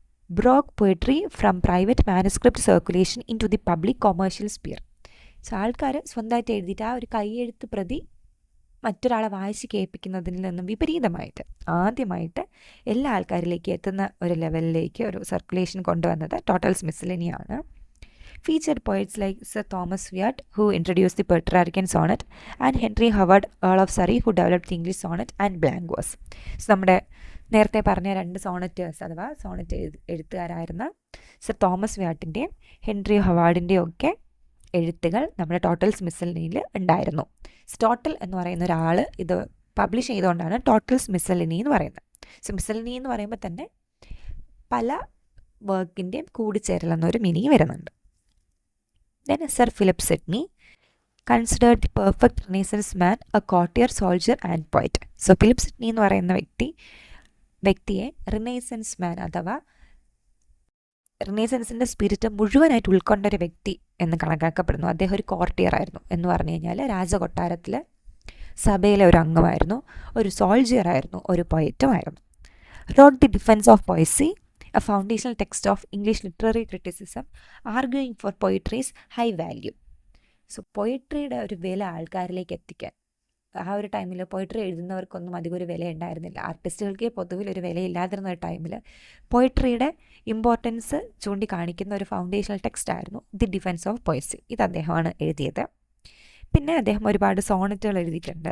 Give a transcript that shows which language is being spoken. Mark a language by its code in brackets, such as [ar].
[en] Broke poetry from private manuscript circulation into the public commercial sphere. [ml] So ആൾക്കാർ സ്വന്തമായിട്ട് എഴുതിയിട്ട് ആ ഒരു കൈയെഴുത്ത് പ്രതി മറ്റൊരാളെ വായിച്ച് കേൾപ്പിക്കുന്നതിൽ നിന്നും വിപരീതമായിട്ട് ആദ്യമായിട്ട് എല്ലാ ആൾക്കാരിലേക്ക് എത്തുന്ന ഒരു ലെവലിലേക്ക് ഒരു സർക്കുലേഷൻ കൊണ്ടുവന്നത് totals മിസ്സലനിയാണ്. [en] Featured poets like Sir Thomas Wyatt, who introduced the Petrarchan sonnet, and Henry Howard, Earl of Surrey, who developed the English sonnet and blank verse. [ml] So നമ്മുടെ നേരത്തെ പറഞ്ഞ 2 സോണറ്റേഴ്സ് അഥവാ സോണറ്റ് എഴുത്തുകാരായിരുന്ന സർ തോമസ് വ്യാട്ടിൻ്റെയും ഹെൻറി ഹവാർഡിൻ്റെയും ഒക്കെ എഴുത്തുകൾ നമ്മുടെ totals മിസ്സലനിയിൽ ഉണ്ടായിരുന്നു. Total എന്ന് പറയുന്ന ഒരാൾ ഇത് പബ്ലിഷ് ചെയ്തുകൊണ്ടാണ് ടോട്ടൽസ് മിസ്സലനി എന്ന് പറയുന്നത്. സോ മിസ്സലനി എന്ന് പറയുമ്പോൾ തന്നെ പല വർക്കിൻ്റെയും കൂടിച്ചേരൽ എന്നൊരു മീനിങ് വരുന്നുണ്ട്. [en] Then Sir Philip Sidney considered the perfect Renaissance man a courtier, soldier and poet. [ml] So Philip Sidney എന്ന് പറയുന്ന വ്യക്തിയെ റിനൈസൻസ് മാൻ അഥവാ റിനൈസൻസിൻ്റെ സ്പിരിറ്റ് മുഴുവനായിട്ട് ഉൾക്കൊണ്ട ഒരു വ്യക്തി എന്ന് കണക്കാക്കപ്പെടുന്നു. അദ്ദേഹം ഒരു കോർട്ടിയർ ആയിരുന്നു എന്ന് പറഞ്ഞു കഴിഞ്ഞാൽ രാജകൊട്ടാരത്തിൽ സഭയിലെ ഒരു അംഗമായിരുന്നു, ഒരു സോൾജിയർ ആയിരുന്നു, ഒരു പോയറ്റും ആയിരുന്നു. [en] Wrote the Defense of Poesy, a foundational text of English literary criticism, arguing for poetry's high value. [ml] So പോയിട്രിയുടെ ഒരു വില ആൾക്കാരിലേക്ക് എത്തിക്കാൻ ആ ഒരു ടൈമിൽ പോയിട്രി എഴുതുന്നവർക്കൊന്നും അധികം ഒരു വില ഉണ്ടായിരുന്നില്ല. ആർട്ടിസ്റ്റുകൾക്ക് പൊതുവിൽ ഒരു വിലയില്ലാതിരുന്ന ഒരു ടൈമിൽ പോയിട്രിയുടെ ഇമ്പോർട്ടൻസ് ചൂണ്ടിക്കാണിക്കുന്ന ഒരു ഫൗണ്ടേഷണൽ ടെക്സ്റ്റ് ആയിരുന്നു ദി ഡിഫൻസ് ഓഫ് പോയസി. ഇത് അദ്ദേഹമാണ് എഴുതിയത്. പിന്നെ അദ്ദേഹം ഒരുപാട് സോണറ്റുകൾ എഴുതിയിട്ടുണ്ട്.